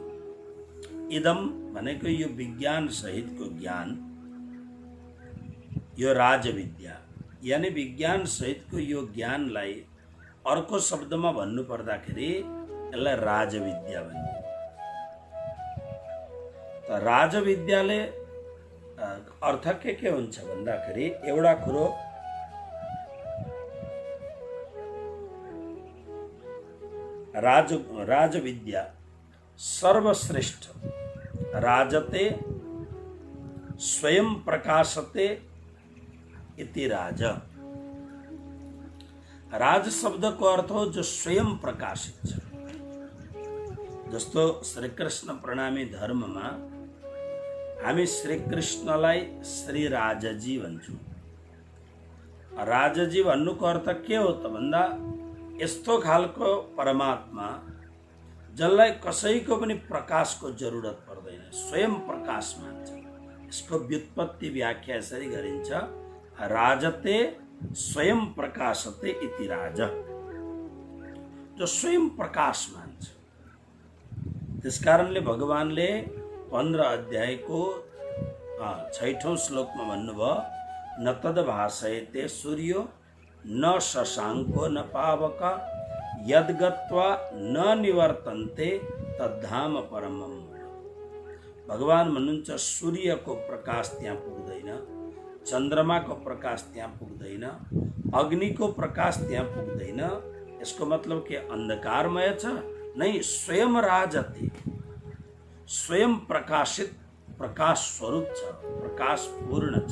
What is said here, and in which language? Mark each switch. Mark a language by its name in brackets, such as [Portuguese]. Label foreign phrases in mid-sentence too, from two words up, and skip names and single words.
[Nepali] इदम भनेको यो विज्ञान सहितको ज्ञान यो राजविद्या यानी विज्ञान सहितको यो ज्ञानलाई अर्को शब्दमा भन्नु पर्दाखेरि यसलाई राजविद्या भनिन्छ। त राजविद्याले अर्थ के हुन्छ भन्दाखेरि एउटा कुरो राजविद्या सर्वश्रेष्ठ [Sanskrit] राजते स्वयं प्रकाशते इति राज। [Nepali] राज शब्दको अर्थ हो जो स्वयं प्रकाशित छ। जस्तो श्री कृष्ण प्रणामी धर्ममा हामी श्री कृष्णलाई श्री राजजी भन्छौँ। राजजी भन्नुको अर्थ के हो त भन्दा यस्तो खालको परमात्मा जसलाई कसैको पनि प्रकाशको जरुरत पर्दैन, स्वयं प्रकाश मान्छ। यसको व्युत्पत्ति व्याख्या यसरी गरिन्छ [Sanskrit] राजते स्वयं प्रकाशते इति राज। [Nepali] जो स्वयं प्रकाश मान्छ। त्यसकारणले भगवानले 15 अध्यायको 6औं श्लोकमा भन्नुभयो [Sanskrit] न तद भाषयते सूर्यो न शशाङ्को न पावक यद्गत्वा न निवर्तन्ते तद्धाम परमम्। [Nepali] भगवान भन्नुहुन्छ सूर्यको प्रकाश त्यहाँ पुग्दैन, चन्द्रमाको प्रकाश त्यहाँ पुग्दैन, अग्निको प्रकाश त्यहाँ पुग्दैन। यसको मतलब के अन्धकारमय छ? नहीं, स्वयं राजते स्वयं प्रकाशित प्रकाश स्वरूप छ, प्रकाश पूर्ण छ।